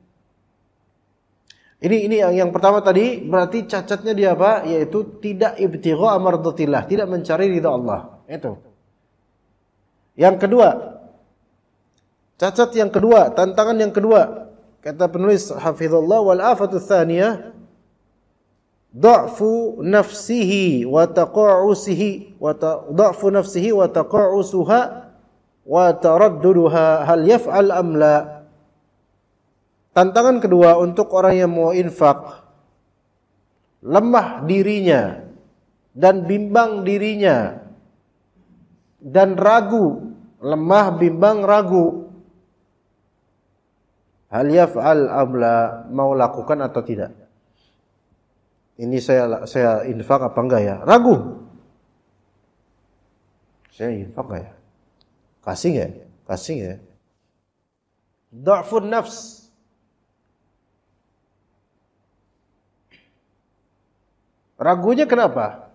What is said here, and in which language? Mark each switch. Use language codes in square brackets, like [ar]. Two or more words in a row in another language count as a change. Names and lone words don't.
[id] Ini yang pertama tadi, berarti cacatnya dia apa? Yaitu tidak [ar] ابتغاء مرضاة الله, [id] tidak mencari ridha Allah. Itu. Yang kedua, cacat yang kedua, tantangan yang kedua, kata penulis [ar] hafizallah, والآفة الثانية ضعف نفسه وتقاعسه ضعف نفسه وتقاعسها وترددها هل يفعل أم لا. [id] Tantangan kedua untuk orang yang mau infak, lemah dirinya dan bimbang dirinya dan ragu, lemah bimbang ragu. [ar] هل يفعل أم لا, [id] mau lakukan atau tidak? Ini saya infak apa enggak ya? Ragu. Saya infak enggak ya? Kasih enggak ya? Kasih enggak ya? [ar] ضعف النفس. [id] Ragunya kenapa?